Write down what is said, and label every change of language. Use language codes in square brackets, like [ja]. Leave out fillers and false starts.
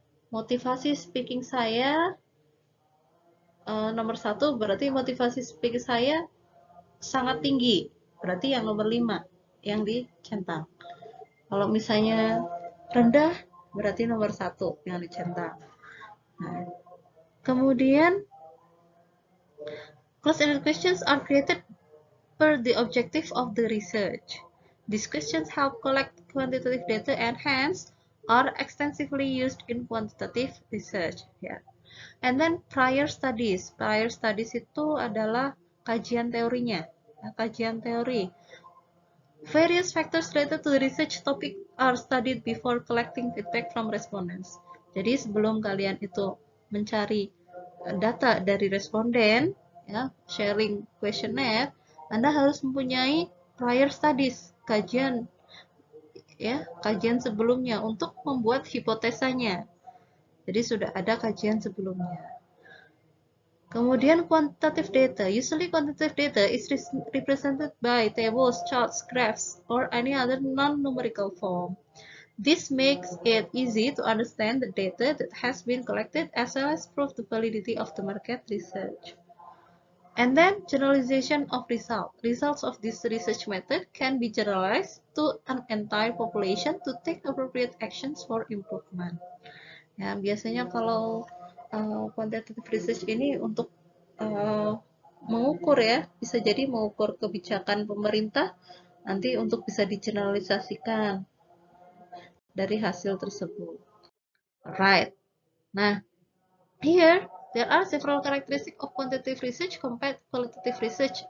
[id] Motivasi speaking saya nomor 1 berarti motivasi speaking saya sangat tinggi, berarti yang nomor 5 yang dicentang. Kalau misalnya rendah, berarti nomor 1 yang dicentang. Nah, kemudian [en] closed-ended questions are created per the objective of the research. These questions help collect quantitative data and hence are extensively used in quantitative research. Ya. And then prior studies. [id] Prior studies itu adalah kajian teorinya. Ya, kajian teori. [en] Various factors related to the research topic are studied before collecting feedback from respondents. [id] Jadi sebelum kalian itu mencari data dari responden, ya, [en] sharing questionnaire, [id] Anda harus mempunyai prior studies, kajian, ya, kajian sebelumnya untuk membuat hipotesanya. Jadi sudah ada kajian sebelumnya. Kemudian quantitative data. [en] Usually quantitative data is represented by tables, charts, graphs, or any other non-numerical form. This makes it easy to understand the data that has been collected as well as prove the validity of the market research. And then generalization of results. Results of this research method can be generalized to an entire population to take appropriate actions for improvement. [id] Ya, biasanya kalau quantitative research ini untuk mengukur, ya, bisa jadi mengukur kebijakan pemerintah, nanti untuk bisa digeneralisasikan dari hasil tersebut. [en] Right. Nah, here there are several characteristics of quantitative research compared to qualitative research.